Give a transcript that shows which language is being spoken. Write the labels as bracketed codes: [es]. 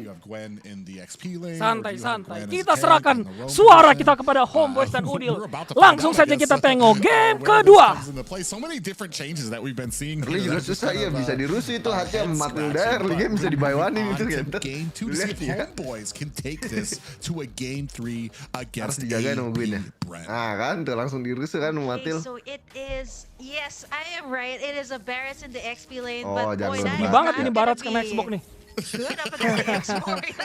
[en] You have Gwen in the XP lane. [id] Santai. Kita serahkan suara kita kepada Homebois dan Udil. Langsung saja kita tengok game kedua. [en] So many different changes that we've been seeing. [id] Early juga susah ya, bisa dirusuh itu hati Maxhill early game bisa dibawanin itu gitu. [en] Game 2 to see if Homebois can take this to a game 3 against [id] dijaga nungguin ya. Nah kan tuh langsung dirusuh kan Maxhill. [en] So it is, yes, I am right. It is a Barrett in the XP lane, Oh, but boy, [id] Ini banget ini Barat kena Xbox nih. [en] good up against the X4.